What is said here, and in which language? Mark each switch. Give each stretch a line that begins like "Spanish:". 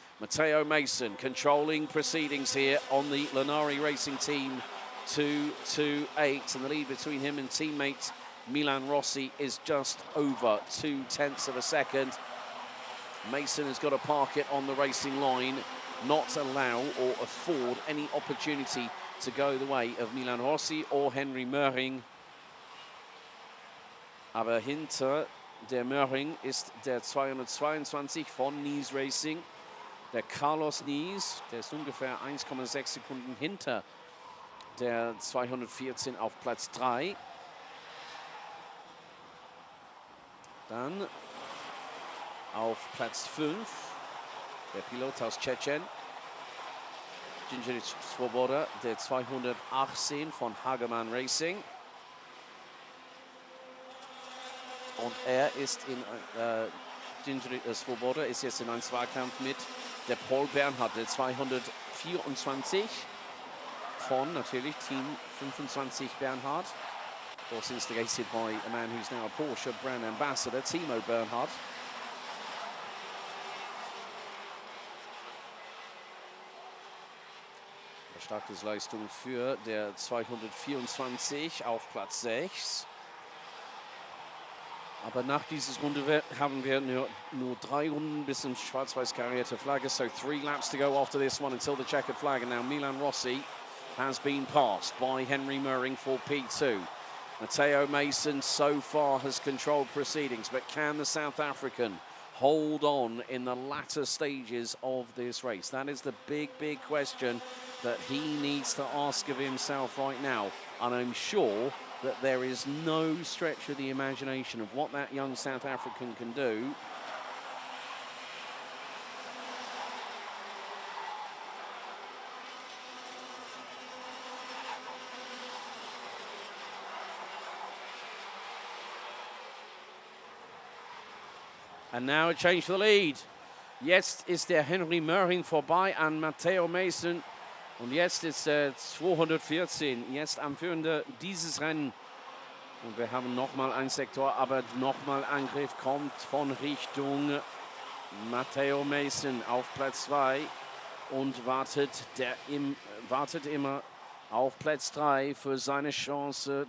English: Matteo Mason controlling proceedings here on the Linari Racing Team 228, and the lead between him and teammate Milan Rossi is just over 2 tenths of a second. Mason has got to park it on the racing line, not allow or afford any opportunity to go the way of Milan Rossi or Henry Möhring.
German: Aber hinter der Möhring ist der 222 von Nies Racing. Der Carlos Nies, der ist ungefähr 1,6 Sekunden hinter der 214 auf Platz 3. Dann auf Platz 5 der Pilot aus Tschetschen, Gingerich Svoboda, der 218 von Hagemann Racing. Und er ist in Gingerich Svoboda ist jetzt in einem Zweikampf mit der Paul Bernhard, der 224 von natürlich Team 25 Bernhard.
English: Was instigated by a man who's now a Porsche brand ambassador, Timo Bernhard.
German: Starke Leistung für der 224 auf Platz 6. Aber nach dieser Runde haben wir nur 3 Runden bis zum schwarz-weiß karierte Flagge.
English: So 3 laps to go after this one until the checkered flag. And now Milan Rossi has been passed by Henry Möhring for P2. Matteo Mason so far has controlled proceedings, but can the South African hold on in the latter stages of this race? That is the big question that he needs to ask of himself right now. And I'm sure that there is no stretch of the imagination of what that young South African can do. And now a change for the lead.
German: Jetzt ist der Henry Möhring vorbei an Matteo Mason. Und jetzt ist 214, jetzt am Führenden dieses Rennen. Und wir haben nochmal einen Sektor, aber nochmal Angriff kommt von Richtung Matteo Mason auf Platz 2 und wartet immer auf Platz 3 für seine Chance.